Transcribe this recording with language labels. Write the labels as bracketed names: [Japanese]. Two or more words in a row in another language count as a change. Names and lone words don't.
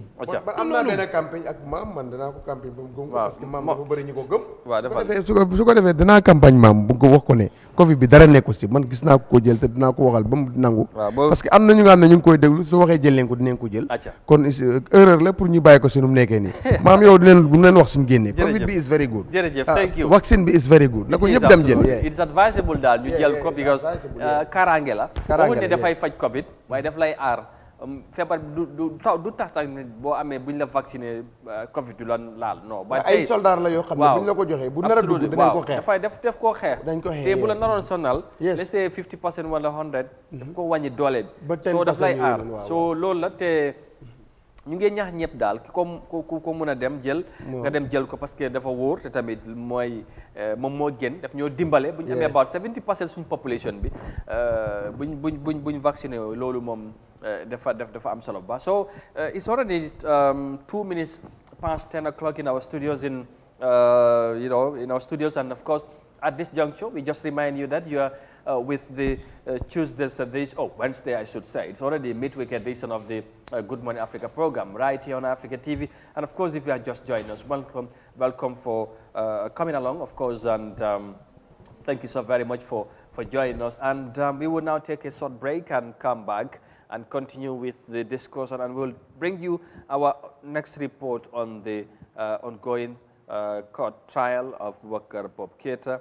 [Wolof] man am naa benn campagne ak man danaa ko campagne ba mu gëm ko parce que maam dafa bëri ñu ko gëm su ko defee danaa campagne maam bu ko wax ko ne Covid bi dara nekku si man gis naa ko jël te dinaa ko waxal ba mu nangu parce que am na ñu nga xam ne ñu ngi koy déglu su waxee jël leen ko dinañ ko jël kon erreur la pour ñu bàyyi ko si nu mu nekkee nii maam yow dinañ wax suñu génnee Covid bi [English] is very good vaccine [Wolof] bi [English] is very good [Wolof] na ko ñëpp dem jël [English] it's advisable [Wolof] daal ñu jël ko because kaaraange la boo ne dafay faj Covid waaye daf lay aar feebar du tax boo amee buñ la vacciné Covid du la laal non. ba tey ay soldats la yoo xam ne buñ la ko joxee bu nar a dugg dinañ ko xeex dafay def koo xeex. dañ ko xeex te bu la naroon sonal. [English] let's say 50% [Wolof] wala 100. daf ko wàññi doole bi. soo daf lay aar soo loolu la te ñu ngi ñaax ñëpp daal ki ko mën a dem jël. nga dem jël ko parce que dafa wóor te tamit moom moo gën daf ñoo dimbale. bu ñu amee [English] about 70% [Wolof] suñ population bi buñ vacciné loolu moom. dafa am solo ba [English] so it's already 2 minutes past 10 o'clock in our studios in our studios, and of course at this juncture we just remind you that you are with the Wednesday I should say. It's already midweek edition of the Good Morning Africa program right here on Africa TV, and of course if you are just joining us, welcome for coming along, of course, and thank you so very much for joining us, and we will now take a short break and come back and continue with the discussion, and we'll bring you our next report on the ongoing court trial of worker Bob Keita.